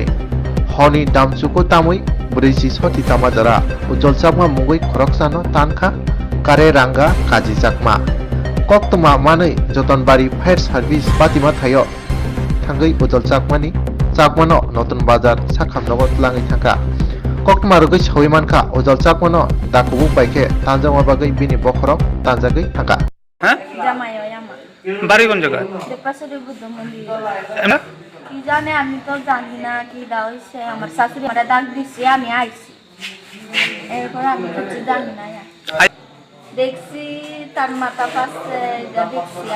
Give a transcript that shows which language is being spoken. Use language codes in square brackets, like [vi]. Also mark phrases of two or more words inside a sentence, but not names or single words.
[trp] Honi Damsuko Tamui Brisi Soti Tamadara Ujol Chakma Mugui Khoroksano Tanka Kare Ranga Kaji Chakma Koktoma Manai Jotonbari Fire Service Patima Thayo Thangai Ujol Chakmani Chakmano Notun Bazar Sakhamnogo Tlangi Thangka Koktoma Rugui Sawimankha Ujol Chakmano Dakubuk Baike Tanjama Bagai Bini Bokhorok Tanjagai Thangka [bn] হ্যাঁ জামাইও আমার বাড়ি কোন জায়গায় দেপাসরি বুদ্ধ মন্দির এমনা? কি জানে আমি তো জানি না কি দা হইছে আমার শাশুড়ি আমার ডাক দিছে আমি আইছি এরপর আমি কিছু জানি না দেখছি তার মাথা পাশে যা দেখছি আর